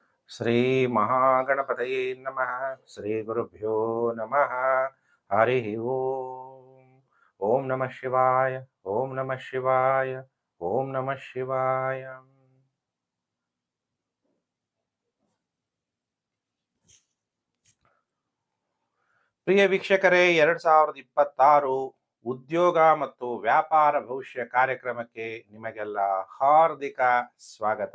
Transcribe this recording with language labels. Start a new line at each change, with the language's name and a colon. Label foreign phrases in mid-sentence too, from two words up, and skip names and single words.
Sanskrit: ಶ್ರೀ ಮಹಾಗಣಪತಯೇ ನಮಃ. ಶ್ರೀ ಗುರುಭ್ಯೋ ನಮಃ. ಹರಿ ಓಂ. ಓಂ ನಮಃ ಶಿವಾಯ. ಓಂ ನಮಃ ಶಿವಾಯ. ಓಂ ನಮಃ ಶಿವಾಯ.
Kannada: ಪ್ರಿಯ ವೀಕ್ಷಕರೇ, 2026 ಉದ್ಯೋಗ ಮತ್ತು ವ್ಯಾಪಾರ ಭವಿಷ್ಯ ಕಾರ್ಯಕ್ರಮಕ್ಕೆ ನಿಮಗೆಲ್ಲ ಹಾರ್ದಿಕ ಸ್ವಾಗತ.